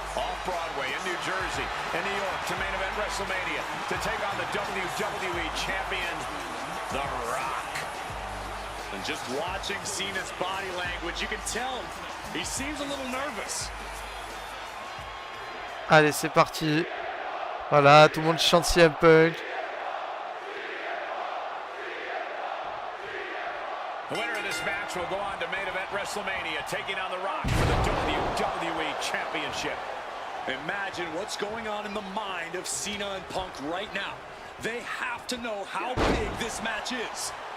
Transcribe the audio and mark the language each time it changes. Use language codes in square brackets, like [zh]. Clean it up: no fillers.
[en] Off-Broadway in New Jersey and New York to main event WrestleMania to take on the WWE Champion, The Rock. And just watching Cena's body language, you can tell he seems a little nervous. [fr] Allez, c'est parti. Voilà, tout le monde chante CM Punk. [en] The winner of this match will go on to main event WrestleMania, taking on The Rock for the WWE Championship. Imagine what's going on in the mind of Cena and Punk right now. They have to know how big this match is.